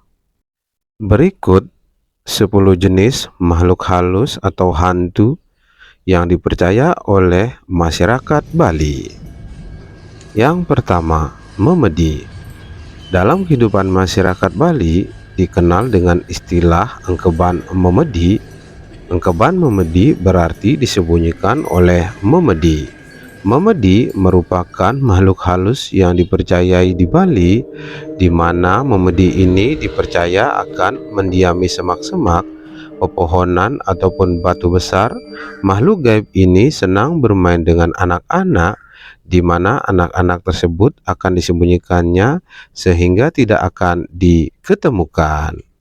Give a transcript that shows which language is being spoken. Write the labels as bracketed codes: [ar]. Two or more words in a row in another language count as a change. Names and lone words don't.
[id] Berikut 10 jenis makhluk halus atau hantu yang dipercaya oleh masyarakat Bali. Yang pertama, memedi. Dalam kehidupan masyarakat Bali dikenal dengan istilah engkeban memedi. Engkeban memedi berarti disembunyikan oleh memedi. Memedi merupakan makhluk halus yang dipercayai di Bali, di mana memedi ini dipercaya akan mendiami semak-semak, pepohonan, ataupun batu besar. Makhluk gaib ini senang bermain dengan anak-anak, di mana anak-anak tersebut akan disembunyikannya sehingga tidak akan diketemukan.